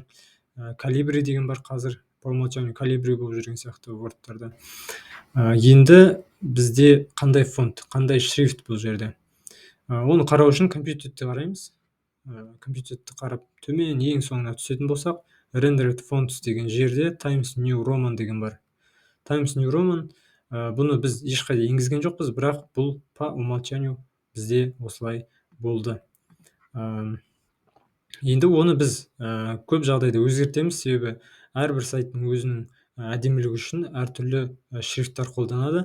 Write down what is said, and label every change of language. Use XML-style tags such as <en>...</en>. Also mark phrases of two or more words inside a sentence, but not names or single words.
<kk>Calibri деген бар қазір,</kk> <ru>по умолчанию</ru> <kk>Calibri болып жүрген сияқты Word'тарда. Енді бізде қандай фонт, қандай шрифт бұл жерде? Оны қарау үшін компьютерді қараймыз. Компьютерді қарап, төмен ең соңына түсетін болсақ,</kk> <en>rendered fonts</en> <kk>деген жерде Times New Roman деген бар. Times New Roman, бұны біз ешқайда енгізген жоқпыз, бірақ бұл</kk> <ru>по умолчанию</ru> <kk>бізде осылай болды. Енді оны біз көп жағдайда өзгертеміз, себебі әрбір сайттың өзінің әдемілігі үшін әртүрлі шрифттар қолданады.</kk>